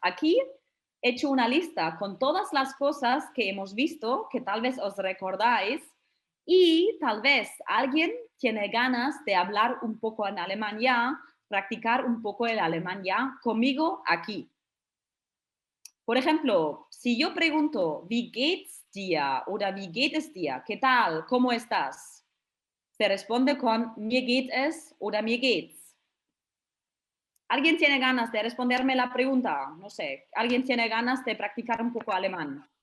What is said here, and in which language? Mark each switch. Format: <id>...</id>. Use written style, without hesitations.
<es>Aquí he hecho una lista con todas las cosas que hemos visto, que tal vez os recordáis, y tal vez alguien tiene ganas de hablar un poco en alemán ya, practicar un poco el alemán ya conmigo aquí. Por ejemplo, si yo pregunto,</es> <de>wie geht's dir? Oder wie geht es dir?</de> <es>¿Qué tal? ¿Cómo estás? Se responde con</es> <de>mir geht es oder mir geht's.</de> <es>¿Alguien tiene ganas de responderme la pregunta? No sé, ¿alguien tiene ganas de practicar un poco alemán?</es>